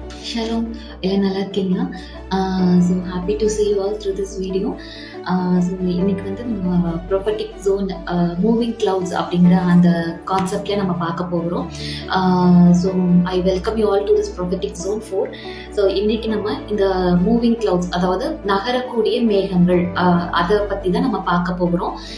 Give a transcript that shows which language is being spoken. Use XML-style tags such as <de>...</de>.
<ta>Shalom, எல்லாம் நல்லா இருக்கீங்களா?</ta> <en>So happy to see you all through this video.</en> <ta>So இன்னைக்கு வந்து நம்ம ப்ரொஃபட்டிக் ஜோன் மூவிங் கிளவுட்ஸ் அப்படிங்கிற அந்த கான்செப்ட்ல நம்ம பார்க்க போகிறோம்.</ta> <en>So I welcome you all to this prophetic zone 4.</en> <ta>So இன்னைக்கு நம்ம இந்த மூவிங் கிளவுட்ஸ், அதாவது நகரக்கூடிய மேகங்கள், அதை பற்றி தான் நம்ம பார்க்க போகிறோம்.</ta>